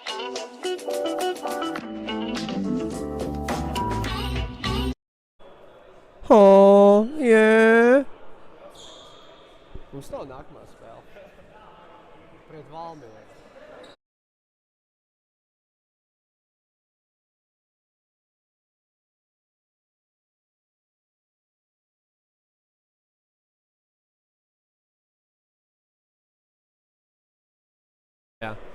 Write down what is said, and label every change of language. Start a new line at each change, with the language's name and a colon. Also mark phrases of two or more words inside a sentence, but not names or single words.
English: Oh, yeah.
Latvian: Mums nav nākamā spēle. Pret Valmieru.
English: Yeah.